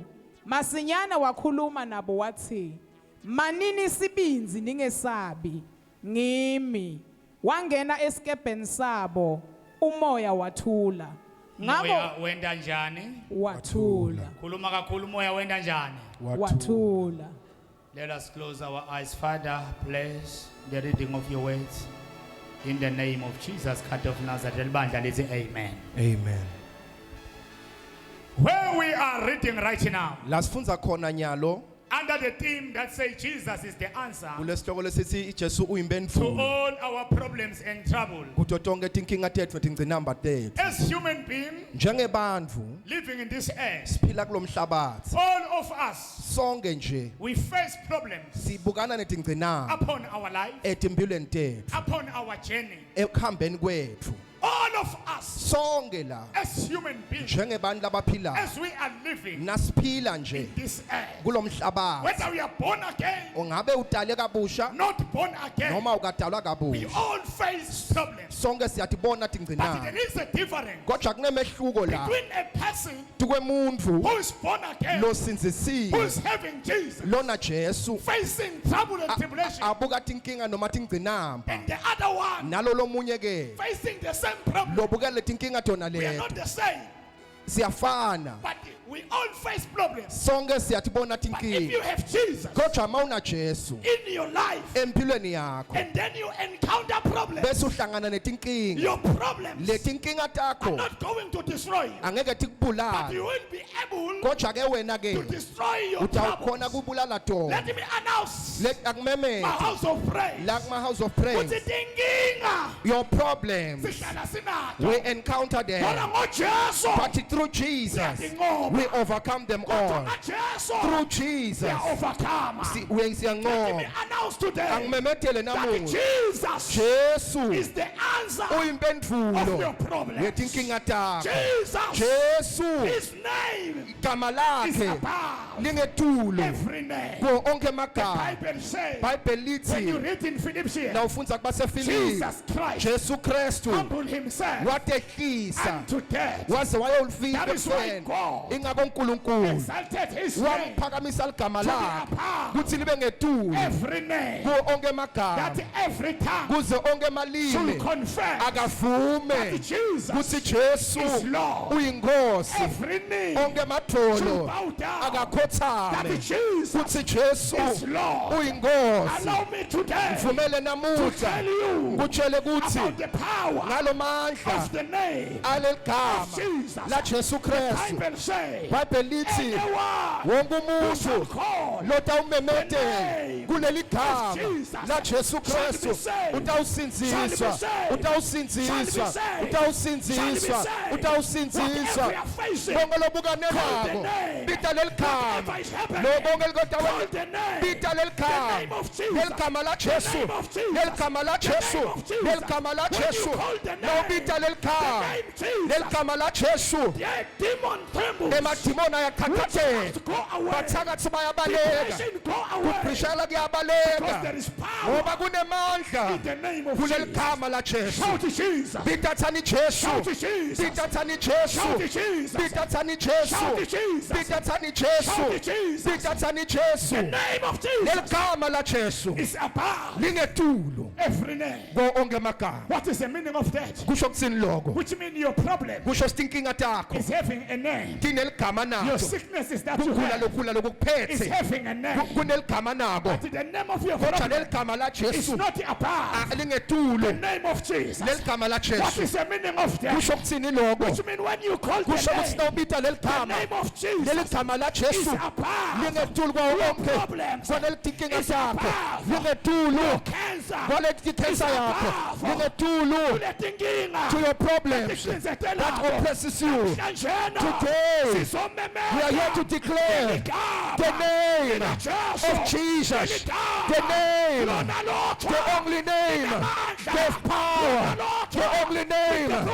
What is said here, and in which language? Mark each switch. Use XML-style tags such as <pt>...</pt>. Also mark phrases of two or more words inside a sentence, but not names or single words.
<ss>Masinyane wakhuluma nabo wathi, "Manini sibinzi ningesabi, ngimi." Wangena esikebheni sabo umoya wathula. Moya wenda njani? Wathula. Khuluma kakhulu umoya wenda njani? Wathula.</ss> <en>Let us close our eyes. Father, bless the reading of your words. In the name of Jesus Christ of Nazareth. Amen. Amen. where we are reading right now,</en> <ss>La sifundza khona nyalo</ss> <en>under the theme that says Jesus is the answer</en> <ss>kulesihloko lesithi Jesu</ss> <en>to</en> <ss>uyimphendvulo</ss> <en>all our problems and trouble.</en> <ss>kuto tonke tinkinga tethu tingcinamba tethu.</ss> <en>As human beings</en> <ss>Njengebantfu</ss> <en>living in this earth,</en> <ss>siphila kulomhlabathi.</ss> <en>all of us,</en> <ss>Sonke nje</ss> <en>we face problems</en> <ss>sibukana netingcinamba</ss> <en>upon our life,</en> <ss>etimpilweni tethu,</ss> <en>upon our journey.</en> <ss>ekuhambeni kwethu.</ss> <en>All of us,</en> <ss>Sonke la</ss> <en>as human beings,</en> <ss>njengebantu labaphilayo</ss> <en>as we are living</en> <ss>nasiphila nje</ss> <en>this earth,</en> <ss>kulomhlabathi.</ss> <en>whether we are born again,</en> <ss>Ungabe utale kabusha</ss> <en>not born again,</en> <ss>noma ukadalwa</ss> <en>we</en> <ss>kabusha.</ss> <en>all face problems.</en> <ss>Sonke siyatibona</ss> <en>But</en> <ss>tingcinamba.</ss> <en>there is a difference</en> <ss>Kodwa kunemehluko la</ss> <en>between a person</en> <ss>tukwemuntfu</ss> <en>who is born again, who</en> <ss>losinzisiwe</ss> <en>is having Jesus,</en> <ss>lona Jesu</ss> <en>facing trouble and tribulation,</en> <ss>abuka tinkinga noma tingcinamba,</ss> <en>and the other one</en> <ss>nalo lomunye ke</ss> <en>facing the same problem.</en> <ss>lobuka letinkinga tona</ss> <en>We are</en> <ss>leto</ss> <en>not the same,</en> <ss>siyafana.</ss> <en>but we all face problems.</en> <ss>Sonke siyatibona</ss> <en>But if you</en> <ss>tinkinga.</ss> <en>have Jesus</en> <ss>Kodwa mawuna Jesu</ss> <en>in your life,</en> <ss>empilweni yakho</ss> <en>and then you encounter problems,</en> <ss>bese uhlangana netinkinga,</ss> <en>your problems</en> <ss>letinkinga</ss> <en>are</en> <ss>takho</ss> <en>not going to destroy you,</en> <ss>angeke</ss> <en>but</en> <ss>tikubulala.</ss> <en>you will be able</en> <ss>Kodwa ke wena</ss> <en>to</en> <ss>ke</ss> <en>destroy your</en> <ss>utawukhona</ss> <en>problems.</en> <ss>kubulala tona.</ss> <en>Let me announce Let my</en> <ss>akumemete</ss> <en>house of prayer. like my house of praise.</en> <ss>Ukuthi tinkinga</ss> <en>Your problems</en> <ss>sihlala sinazo.</ss> <en>we encounter</en> <ss>Kodwa</ss> <en>them,</en> <ss>ngoJesu</ss> <en>but through Jesus</en> <ss>siyadinqoba.</ss> <en>we overcome them</en> <ss>Kodwa</ss> <en>all.</en> <ss>ngoJesu</ss> <en>Through Jesus</en> <ss>siya-overcome.</ss> <en>we Let me</en> <ss>siyanqoba.</ss> <en>announce today</en> <ss>Angimemetele</ss> <en>that</en> <ss>namuhla</ss> <en>Jesus</en> <ss>Jesu</ss> <en>is the answer of your</en> <ss>uyimphendvulo</ss> <en>problems.</en> <ss>yetinkinga takho.</ss> <en>Jesus,</en> <ss>Jesu</ss> <en>his name</en> <ss>igama</ss> <en>is</en> <ss>lakhe</ss> <en>above</en> <ss>lingetulo</ss> <en>every name.</en> <ss>kuwo onke emagama.</ss> <en>Bible says,</en> <ss>iBhayibheli</ss> <en>when you</en> <ss>lithi</ss> <en>read in Philippians,</en> <ss>nawufundza kubasefilipi</ss> <en>Jesus Christ</en> <ss>Jesu Kristu</ss> <en>humbled himself</en> <ss>watehlisa</ss> <en>unto death.</en> <ss>waze wayolufika</ss> <en>That is why</en> <ss>ekufeni.</ss> <en>God</en> <ss>Ingakho uNkulunkulu</ss> <en>exalted his name</en> <ss>wamphakamisa ligama</ss> <en>to be</en> <ss>lakhe</ss> <en>above</en> <ss>kuthi libe ngetulo</ss> <en>every name,</en> <ss>kuwo onke emagama</ss> <en>that every tongue</en> <ss>kuze onke</ss> <en>should</en> <ss>emalimi</ss> <en>confess</en> <ss>akavume</ss> <en>that Jesus</en> <ss>kuthi Jesu</ss> <en>is Lord.</en> <ss>uyinkosi.</ss> <en>Every name</en> <ss>Onke</ss> <en>should</en> <ss>emadolo</ss> <en>bow down that</en> <ss>akakhothame</ss> <en>Jesus</en> <ss>kuthi Jesu</ss> <en>is Lord.</en> <ss>uyinkosi.</ss> <en>Allow me today</en> <ss>Vumele</ss> <en>to</en> <ss>namuhla</ss> <en>tell you</en> <ss>ngutshele kuthi</ss> <en>about the power</en> <ss>ngalo mandla</ss> <en>of the name</en> <ss>aleli</ss> <en>of</en> <ss>gama</ss> <en>Jesus.</en> <ss>la Jesu Kristu.</ss> <en>Bible says,</en> <ss>iBhayibheli lithi</ss> <en>anyone</en> <ss>wonke</ss> <en>who shall</en> <ss>umuntu</ss> <en>call</en> <ss>lotawumemetela kuleli gama la Jesu Kristu utawusinziswa, utawusinziswa, utawusinziswa, utawusinziswa.</ss> <en>whatever you are facing,</en> <ss>Bonke lobukane nabo bita leli gama,</ss> <en>whatever is happening,</en> <ss>lobonke</ss> <en>call</en> <ss>likotawona</ss> <en>the name,</en> <ss>bita leli</ss> <en>the name</en> <ss>gama,</ss> <en>of Jesus,</en> <ss>leli gama la Jesu,</ss> <en>the name of Jesus,</en> <ss>leli gama la</ss> <en>the</en> <ss>Jesu,</ss> <en>name of Jesus.</en> <ss>leli gama la</ss> <en>When you</en> <ss>Jesu.</ss> <en>call the name,</en> <ss>Nawubita leli</ss> <en>the</en> <ss>gama,</ss> <en>name Jesus,</en> <ss>leli gama la Jesu,</ss> <en>the demon trembles,</en> <ss>emadimoni ayakhathazeka,</ss> <en>witchcraft go away,</en> <ss>bathakathi bayabaleka,</ss> <en>depression go away,</en> <ss>kubhishela</ss> <en>because</en> <ss>kuyabaleka</ss> <en>there is power</en> <ss>ngoba kunemandla</ss> <en>in the name of</en> <ss>kuleli</ss> <en>Jesus.</en> <ss>gama la Jesu.</ss> <en>Shout to Jesus.</en> <ss>Bitathani Jesu,</ss> <en>Shout to Jesus.</en> <ss>bitathani Jesu,</ss> <en>Shout to Jesus.</en> <ss>bitathani Jesu,</ss> <en>Shout to Jesus.</en> <ss>bitathani Jesu,</ss> <en>Shout to Jesus.</en> <ss>bitathani Jesu.</ss> <en>The name of</en> <ss>Leli</ss> <en>Jesus</en> <ss>gama la Jesu</ss> <en>is above</en> <ss>lingetulo</ss> <en>every name.</en> <ss>ko onke emagama.</ss> <en>What is the meaning of that?</en> <ss>Kusho kutsini lokho?</ss> <en>Which means your problem</en> <ss>Kusho sitinkinga takho</ss> <en>is having a name.</en> <ss>tineli gama</ss> <en>Your</en> <ss>nato.</ss> <en>sickness is that you</en> <ss>Kugula</ss> <en>have</en> <ss>lokugula</ss> <en>is</en> <ss>lokuphethe</ss> <en>having a name.</en> <ss>kuneli gama nabo.</ss> <en>But the name of your</en> <ss>Kodwa</ss> <en>problem</en> <ss>leli gama la</ss> <en>is</en> <ss>Jesu</ss> <en>not above the</en> <ss>lingetulo</ss> <en>name of Jesus.</en> <ss>leli gama la</ss> <en>What</en> <ss>Jesu.</ss> <en>is the meaning of that?</en> <ss>Kusho kutsini lokho?</ss> <en>Which means when you call the</en> <ss>Kusho kuthi</ss> <en>name,</en> <ss>nawubita leli</ss> <en>the</en> <ss>gama</ss> <en>name of</en> <ss>leli</ss> <en>Jesus</en> <ss>gama la</ss> <en>is</en> <ss>Jesu</ss> <en>above</en> <ss>lingetulo kwawo</ss> <en>your</en> <ss>onke</ss> <en>problems.</en> <ss>kwaneli tinkinga</ss> <en>Is</en> <ss>takho</ss> <en>above</en> <ss>lingetulo</ss> <en>cancer.</en> <ss>kwaleli cancer yakho lingetulo Kuletinkinga</ss> <en>to your problems</en> <ss>etinhlinzekelako.</ss> <en>that oppresses you.</en> <ss>Namhlanje</ss> <en>Today,</en> <ss>sizomemeza</ss> <en>we are here to declare the name of Jesus, the name, the only name, the power, the only name.</en>